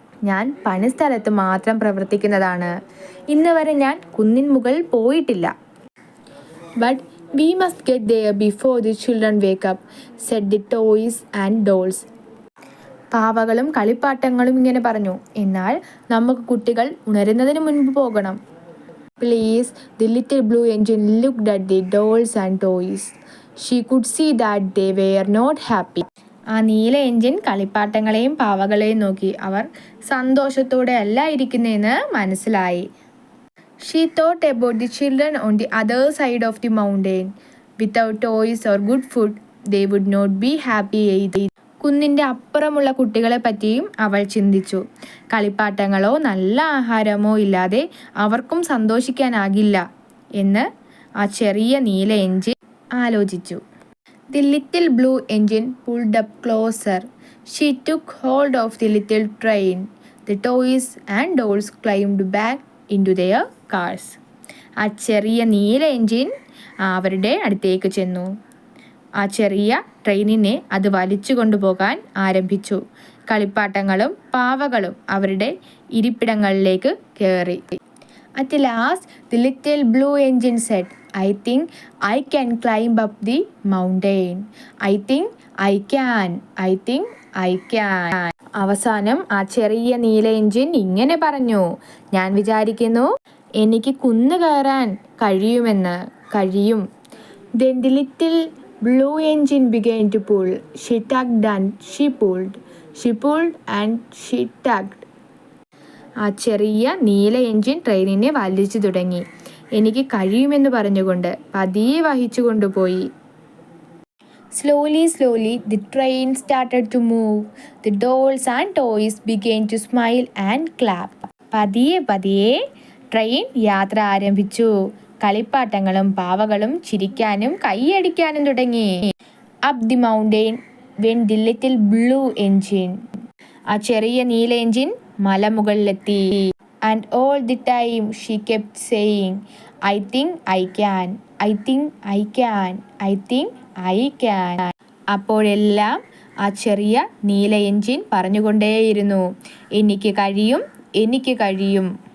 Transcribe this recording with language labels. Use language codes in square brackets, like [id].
[ml] ഞാൻ പണിസ്ഥലത്ത് മാത്രം പ്രവർത്തിക്കുന്നതാണ്. ഇന്ന് വരെ ഞാൻ കുന്നിൻ മുകളിൽ പോയിട്ടില്ല. [en] But we must get there before the children wake up, said the toys and dolls. [ml] പാവകളും കളിപ്പാട്ടങ്ങളും ഇങ്ങനെ പറഞ്ഞു, എന്നാൽ നമുക്ക് കുട്ടികൾ ഉണരുന്നതിന് മുൻപ് പോകണം. [en] Please, the little blue engine looked at the dolls and toys. She could see that they were not happy. [ml] ആ നീല എഞ്ചിൻ കളിപ്പാട്ടങ്ങളെയും പാവകളെയും നോക്കി. അവർ സന്തോഷത്തോടെ അല്ല ഇരിക്കുന്നതെന്ന് മനസ്സിലായി. [en] She thought about the children on the other side of the mountain. Without toys or good food, they would not be happy either. [ml] കുന്നിൻ്റെ അപ്പുറമുള്ള കുട്ടികളെ പറ്റിയും അവൾ ചിന്തിച്ചു. കളിപ്പാട്ടങ്ങളോ നല്ല ആഹാരമോ ഇല്ലാതെ അവർക്കും സന്തോഷിക്കാനാകില്ല എന്ന് ആ ചെറിയ നീല എഞ്ചിൻ ആലോചിച്ചു. [en] The little blue engine pulled up closer. She took hold of the little train. The toys and dolls climbed back into their cars. [ml] ആ ചെറിയ നീല എഞ്ചിൻ അവരുടെ അടുത്തേക്ക് ചെന്നു. ആ ചെറിയ ട്രെയിനിനെ അത് വലിച്ചു കൊണ്ടുപോകാൻ ആരംഭിച്ചു. കളിപ്പാട്ടങ്ങളും പാവകളും അവരുടെ ഇരിപ്പിടങ്ങളിലേക്ക് കയറി. [en] At last, the little blue engine said, I think I can climb up the mountain. I think I can. I think I can. [ml] അവസാനം ആ ചെറിയ നീല എഞ്ചിൻ ഇങ്ങനെ പറഞ്ഞു, ഞാൻ വിചാരിക്കുന്നു എനിക്ക് കുന്ന് കയറാൻ കഴിയും. [en] Then the little blue engine began to pull. She tugged and she pulled. She pulled and she tugged. [ml] ആ ചെറിയ നീല എഞ്ചിൻ ട്രെയിനിനെ വലിച്ചു തുടങ്ങി. എനിക്ക് കഴിയുമെന്ന് പറഞ്ഞുകൊണ്ട് പതിയെ വഹിച്ചു കൊണ്ടുപോയി. [en] Slowly, the train started to move. The dolls and toys began to smile and clap. [ml] പതിയെ ട്രെയിൻ യാത്ര ആരംഭിച്ചു. കളിപ്പാട്ടങ്ങളും പാവകളും ചിരിക്കാനും കൈയടിക്കാനും തുടങ്ങി. [en] Up the mountain went the little blue engine. [ml] ആ ചെറിയ നീല engine മലമുകളിലെത്തി. [en] And all the time she kept saying, I think I can. I think I can. I think I can. [ml] അപ്പോഴെല്ലാം ആ ചെറിയ നീല എഞ്ചിൻ പറഞ്ഞുകൊണ്ടേയിരുന്നു, എനിക്ക് കഴിയും.